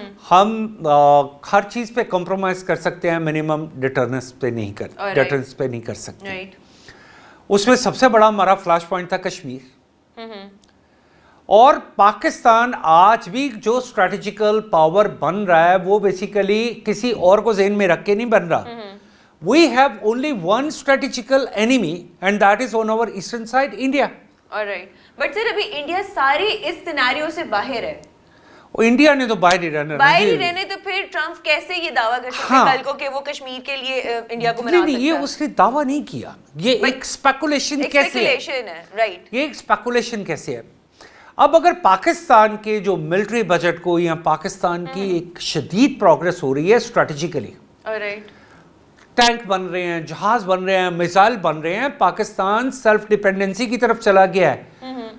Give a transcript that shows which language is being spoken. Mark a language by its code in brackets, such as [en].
[ur] ہم ہر چیز پہ کمپرومائز کر سکتے ہیں, منیمم ڈیٹرنس پہ نہیں کر سکتے. اس میں سب سے بڑا ہمارا فلیش پوائنٹ تھا کشمیر. اور پاکستان آج بھی جو اسٹریٹجیکل پاور بن رہا ہے وہ بیسیکلی کسی اور کو ذہن میں رکھ کے نہیں بن رہا. [en] We have only one strategical enemy and that is on our eastern side, India. Alright. But sir [ur] ابھی انڈیا ساری اس سینیریو سے باہر ہے. انڈیا نے تو باہر ہی رہنا, باہر ہی رہنے, تو پھر ٹرمپ کیسے یہ دعویٰ کر سکتے ہیں کل کو کہ وہ کشمیر کے لیے انڈیا کو منا سکتا ہے؟ نہیں, یہ اس نے دعویٰ نہیں کیا, یہ ایک اسپیکولیشن کیسے ہے. رائٹ, یہ ایک اسپیکولیشن کیسے ہے. اب اگر پاکستان کے جو ملٹری بجٹ کو یا پاکستان کی ایک شدید پروگرس ہو رہی ہے اسٹریٹجیکلی, ٹینک بن رہے ہیں, جہاز بن رہے ہیں, میزائل بن رہے ہیں, پاکستان سیلف ڈیپینڈنسی کی طرف چلا گیا ہے.